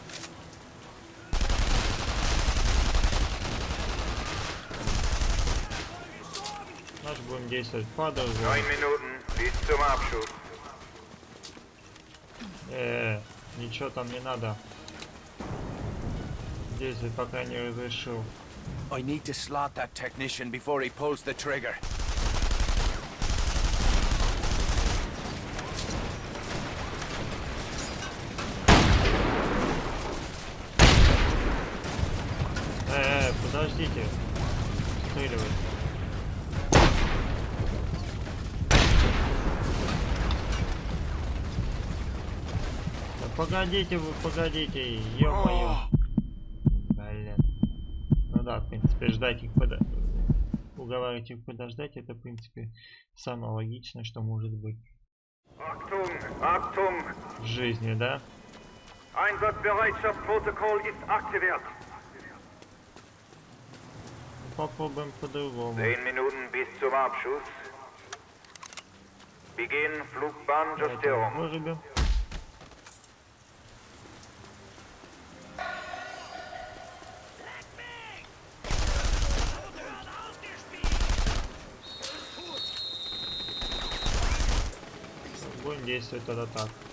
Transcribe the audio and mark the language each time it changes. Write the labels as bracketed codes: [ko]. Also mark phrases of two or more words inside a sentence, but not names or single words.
[ru] Значит, будем действовать по-другому. [de] 9 Minuten bis zum Abschuss. [ru] Ничего там не надо. Действовать, пока не разрешил. [en] I need to slot that technician before he pulls the trigger. [ru] Подождите. Стреливай. Да погодите вы, погодите, ё-моё. Блин. Ну да, в принципе, ждать их уговаривать их подождать, это, в принципе, самое логичное, что может быть. [de] Achtung, Achtung! [ru] В жизни, да? [de] Einsatzbereitschaftsprotokoll ist aktiviert. [ru] Попробуем по-другому. 10 Minuten bis zum Abschuss. Beginn Flugbahnjustierung. Вырубим. Будем действовать тогда так.